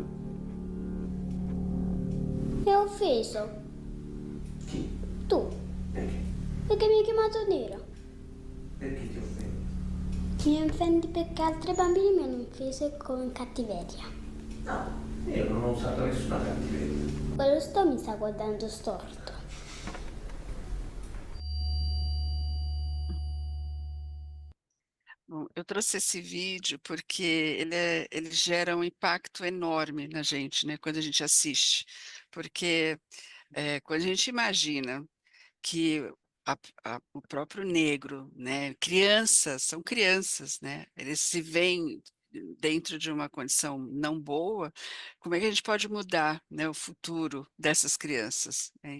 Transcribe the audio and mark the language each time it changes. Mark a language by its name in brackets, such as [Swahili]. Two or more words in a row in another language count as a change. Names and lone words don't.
[Italian] mi ha offeso, tu, perché mi hai chiamato nero, Perché ti offendi? mi offendi perché altri bambini mi hanno offeso con cattiveria, No, io non ho usato nessuna cattiveria. quello sto mi sta guardando storto. [Portuguese] Bom, eu trouxe esse vídeo porque ele gera um impacto enorme na gente, né, quando a gente assiste. Porque quando a gente imagina que o próprio negro, né, são crianças, né, eles se veem dentro de uma condição não boa, como é que a gente pode mudar, né, o futuro dessas crianças, né?